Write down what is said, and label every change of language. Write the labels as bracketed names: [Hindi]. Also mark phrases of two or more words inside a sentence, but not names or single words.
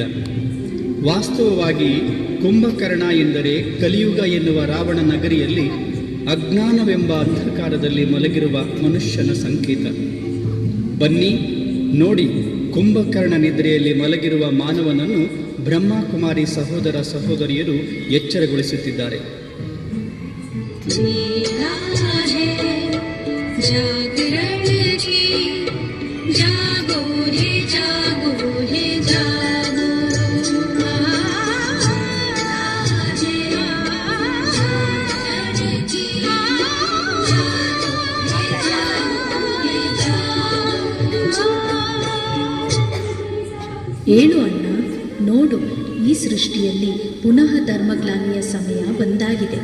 [Kannada] ವಾಸ್ತವವಾಗಿ ಕುಂಭಕರ್ಣ ಎಂದರೆ ಕಲಿಯುಗ ಎನ್ನುವ ರಾವಣ ನಗರಿಯಲ್ಲಿ ಅಜ್ಞಾನವೆಂಬ ಅಂಧಕಾರದಲ್ಲಿ ಮಲಗಿರುವ ಮನುಷ್ಯನ ಸಂಕೇತ. ಬನ್ನಿ ನೋಡಿ, ಕುಂಭಕರ್ಣ ನಿದ್ರೆಯಲ್ಲಿ ಮಲಗಿರುವ ಮಾನವನನ್ನು ಬ್ರಹ್ಮಕುಮಾರಿ ಸಹೋದರ ಸಹೋದರಿಯರು ಎಚ್ಚರಗೊಳಿಸುತ್ತಿದ್ದಾರೆ. [Hindi] जागरण जी जागो हे जागो हे जागो [Kannada] ಏಳು ಅಣ್ಣ, ನೋಡು, ಈ ಸೃಷ್ಟಿಯಲ್ಲಿ ಪುನಃ ಧರ್ಮಗ್ಲಾನಿಯ ಸಮಯ ಬಂದಾಗಿದೆ.